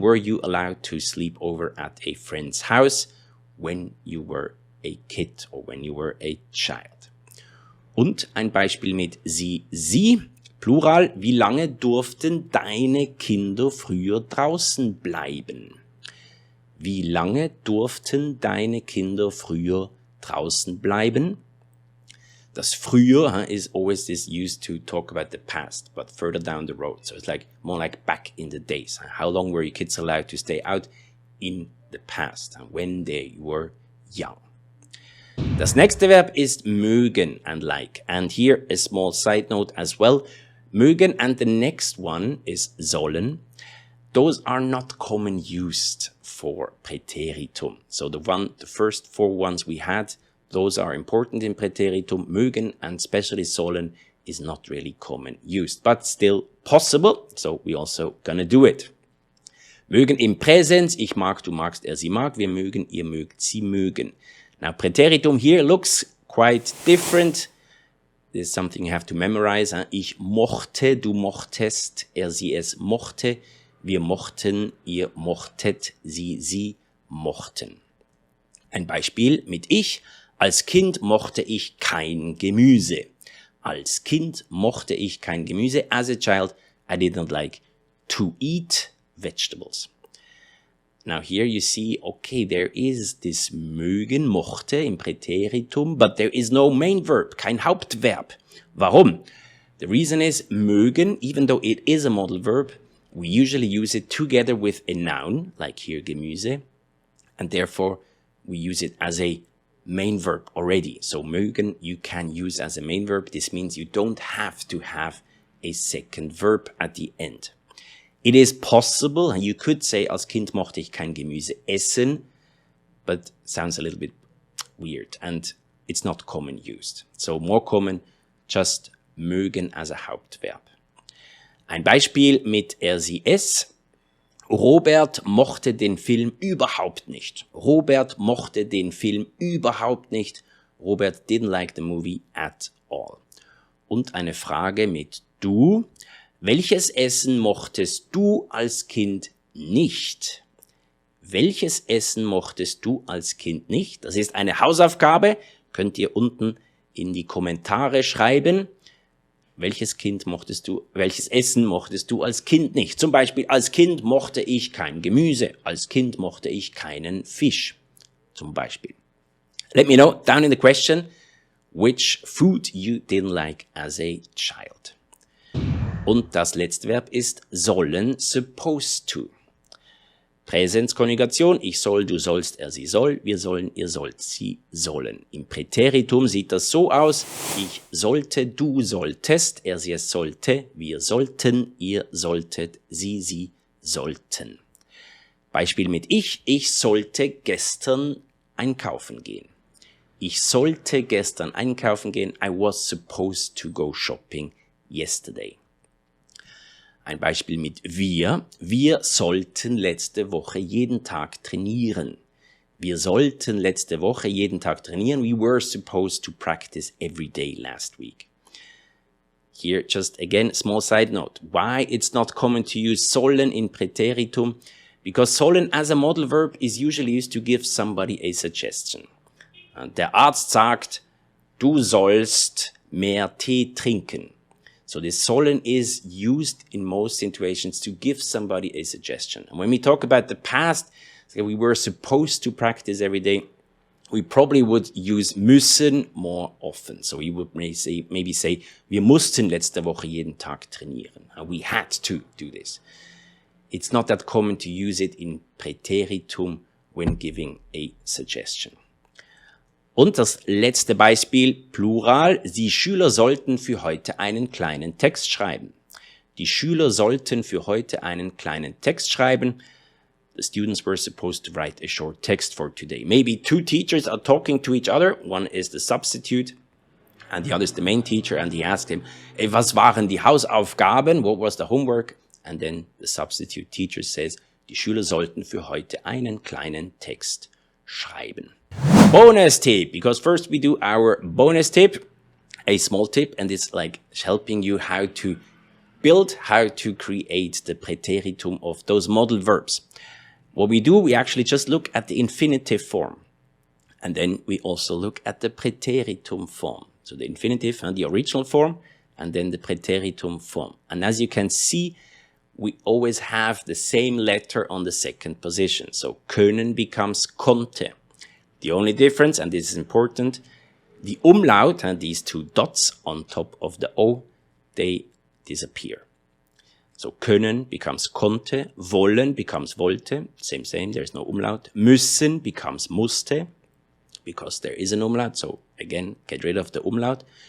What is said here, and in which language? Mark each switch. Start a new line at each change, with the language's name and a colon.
English: Were you allowed to sleep over at a friend's house when you were a kid or when you were a child?
German: Und ein Beispiel mit sie, Plural. Wie lange durften deine Kinder früher draußen bleiben? Wie lange durften deine Kinder früher draußen bleiben? Das früher
English: is always this used to talk about the past, but further down the road. So it's like more like back in the days. How long were your kids allowed to stay out in the past and when they were young?
German: Das nächste Verb ist mögen
English: and like. And here a small side note as well. Mögen and the next one is sollen. Those are not common used for Präteritum. So the first four ones we had, those are important in Präteritum. Mögen and especially sollen is not really common used, but still possible. So we also gonna do it.
German: Mögen im Präsens, ich mag, du magst, sie mag, wir mögen, ihr mögt, sie mögen.
English: Now Präteritum here looks quite different. There's something you have to memorize.
German: Ich mochte, du mochtest, sie es mochte, wir mochten, ihr mochtet, sie mochten. Ein Beispiel mit ich. Als Kind mochte ich kein Gemüse. Als Kind mochte ich kein Gemüse.
English: As a child, I didn't like to eat vegetables. Now here you see, okay, there is this mögen, mochte im Präteritum, but there is no main verb,
German: kein Hauptverb. Warum?
English: The reason is mögen, even though it is a modal verb, we usually use it together with a noun, like here Gemüse, and therefore we use it as a main verb already. So mögen you can use as a main verb. This means you don't have to have a second verb at the end. It is possible, and you could say,
German: als Kind mochte ich kein Gemüse essen,
English: but sounds a little bit weird. And it's not common used. So more common, just mögen as a Hauptverb.
German: Ein Beispiel mit er, sie, es. Robert mochte den Film überhaupt nicht. Robert mochte den Film überhaupt nicht.
English: Robert didn't like the movie at all.
German: Und eine Frage mit du. Welches Essen mochtest du als Kind nicht? Welches Essen mochtest du als Kind nicht? Das ist eine Hausaufgabe. Könnt ihr unten in die Kommentare schreiben. Welches Essen mochtest du als Kind nicht? Zum Beispiel, als Kind mochte ich kein Gemüse. Als Kind mochte ich keinen Fisch. Zum Beispiel.
English: Let me know down in the question which food you didn't like as a child.
German: Und das letzte Verb ist sollen,
English: supposed to.
German: Präsenskonjugation, ich soll, du sollst, er, sie soll, wir sollen, ihr sollt, sie sollen. Im Präteritum sieht das so aus, ich sollte, du solltest, er, sie, es sollte, wir sollten, ihr solltet, sie sollten. Beispiel mit ich sollte gestern einkaufen gehen. Ich sollte gestern einkaufen gehen,
English: I was supposed to go shopping yesterday.
German: Ein Beispiel mit wir. Wir sollten letzte Woche jeden Tag trainieren. Wir sollten letzte Woche jeden Tag trainieren.
English: We were supposed to practice every day last week. Here, just again, small side note. Why it's not common to use sollen in Präteritum? Because sollen as a modal verb is usually used to give somebody a suggestion.
German: Der Arzt sagt, du sollst mehr Tee trinken.
English: So this sollen is used in most situations to give somebody a suggestion. And when we talk about the past, we were supposed to practice every day, we probably would use müssen more often. So we would maybe say,
German: wir mussten letzte Woche jeden Tag trainieren.
English: We had to do this. It's not that common to use it in Präteritum when giving a suggestion.
German: Und das letzte Beispiel, Plural, die Schüler sollten für heute einen kleinen Text schreiben. Die Schüler sollten für heute einen kleinen Text schreiben.
English: The students were supposed to write a short text for today. Maybe two teachers are talking to each other. One is the substitute and the other is the main teacher. And he asked him,
German: was waren die Hausaufgaben?
English: What was the homework? And then the substitute teacher says,
German: die Schüler sollten für heute einen kleinen Text schreiben.
English: Bonus tip, because first we do our bonus tip, a small tip, and it's like helping you how to create the Präteritum of those modal verbs. What we do, we actually just look at the infinitive form. And then we also look at the Präteritum form. So the infinitive and the original form, and then the Präteritum form. And as you can see, we always have the same letter on the second position. So können becomes konnte. The only difference, and this is important, the umlaut and these two dots on top of the O, they disappear. So können becomes konnte, wollen becomes wollte, same, there's no umlaut. Müssen becomes musste, because there is an umlaut, so again, get rid of the umlaut.